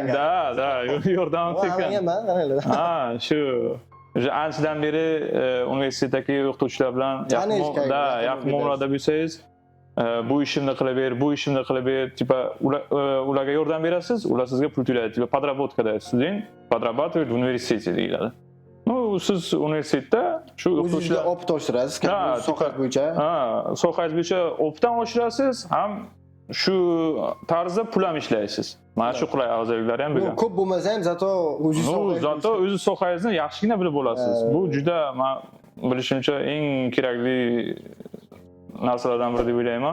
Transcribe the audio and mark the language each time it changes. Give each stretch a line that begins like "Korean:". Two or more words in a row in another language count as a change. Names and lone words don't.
Uzbek: Da, yordamim tekkan. Shu anchadan beri universitetdagi o'qituvchilar bilan yaqin muomalada bo'lsangiz, bu ishimni qilib ber, tipa ularga yordam berasiz, ular sizga pul to'laydi.
Russian: Tipa podработкада student подрабатывает в университете deyiladi.
Uzbek: Siz universitetda shu o'qituvchilar opit oshirasiz, soha bo'yicha. Sohangiz bo'yicha opitdan oshirasiz, ham shu tarzda pul ham ishlaysiz. Mana shu qulay afzalliklari ham bo'lgan. Ko'p bo'lmasa ham zato o'zi sohangizni yaxshigina bilib olasiz. Bu juda men bilishimcha eng kerakli narsalardan biri deb o'ylayman.